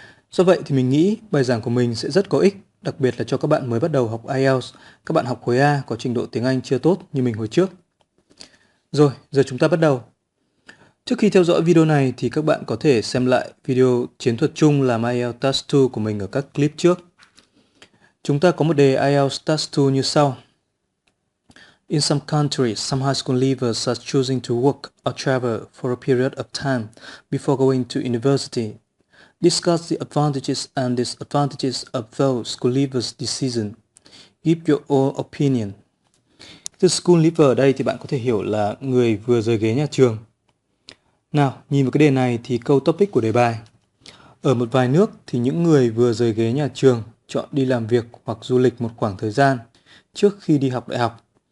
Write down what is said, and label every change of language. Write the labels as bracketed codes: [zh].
[vi] Do vậy thì mình nghĩ bài giảng của mình sẽ rất có ích, đặc biệt là cho các bạn mới bắt đầu học IELTS, các bạn học khối A có trình độ tiếng Anh chưa tốt như mình hồi trước. Rồi, giờ chúng ta bắt đầu. Trước khi theo dõi video này thì các bạn có thể xem lại video chiến thuật chung làm IELTS Task 2 của mình ở các clip trước. Chúng ta có một đề IELTS Task 2 như sau. [en] In some countries, some high school leavers are choosing to work or travel for a period of time before going to university. Discuss the advantages and disadvantages of those school leavers' decision. Give your own opinion. [vi] Từ school leaver ở đây thì bạn có thể hiểu là người vừa rời ghế nhà trường. Nào, nhìn vào cái đề này thì câu topic của đề bài. Ở một vài nước thì những người vừa rời ghế nhà trường chọn đi làm việc hoặc du lịch một khoảng thời gian trước khi đi học đại học.